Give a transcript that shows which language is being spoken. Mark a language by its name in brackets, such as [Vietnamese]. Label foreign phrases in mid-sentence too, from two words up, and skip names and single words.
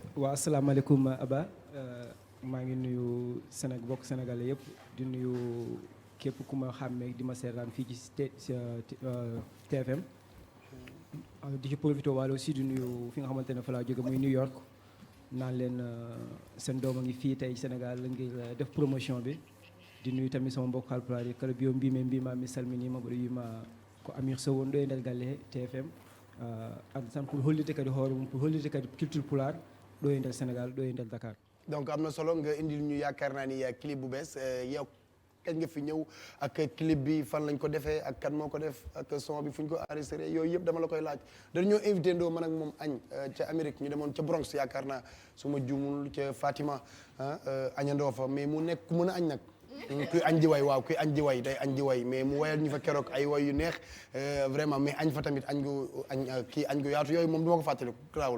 [Wolof] waaw asalaamaaleykum Aba maa ngi nuyu bokk Sénégalais yëpp di nuyu képp ku ma xàmmee di ma seetaan fii ci TFM di ci profité waale aussi di nuyu fi nga xamante ne fa laa jóge muy New York naan leen seen doom a ngi fii tey Sénégal ngir def promotion bi di nuyu tamit sama mbokk Haalpulaar yi [Fula] kala biyo mbima mi salminima mboɗo wima ko Amir Sow woni ɗo e nder galle TFM an tan pour hollirde kadi hoore mum pour hollirde kadi culture pulaar ɗo e nder Sénégal ɗo e nder Dakar. [Wolof] donc am na solo nga indil ñu yaakaar naa ni clip bu bees yow kañ nga fi ñëw ak clip bi fan lañ ko defee ak kan moo ko def ak son bi fu ñu ko enregistré yooyu yëpp dama la koy laaj dañoo invité ndoo man ak moom añ ca Amérique ñu demoon ca Bronx yaakaar naa su ma juumul ca Fatima añandoo fa mais mu nekk ku mën a añ nag kuy añ di way waaw kuy añ di way day añ di way mais mu wayal ñu fa keroog ay way yu neex vraiment mais añ fa tamit añ gu yaatu yooyu moom du ma ko fàttali grawul